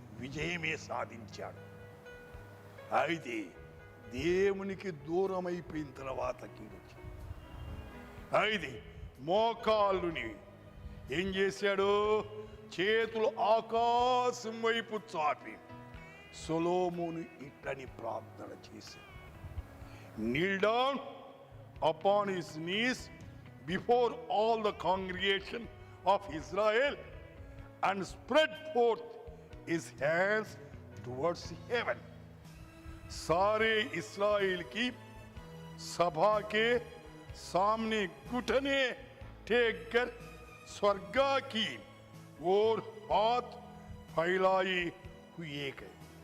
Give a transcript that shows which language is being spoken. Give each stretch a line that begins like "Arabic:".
Telugu: విజయమే సాధించాడు. అయితే దేవునికి దూరం అయిపోయిన తర్వాత కీడొచ్చి, అయితే మోకాళ్ళుని ఏం చేశాడు? చేతులు ఆకాశం వైపు చాపి సొలొమోను ఇట్లని ప్రార్థన చేశాడు.
English: kneel down upon his knees before all the congregation of Israel and spread forth his hands towards heaven.
Hindi: सारे इस्राएल की सभा के सामने घुटने टेक कर स्वर्गा की ओर हाथ फैलाए हुए गए.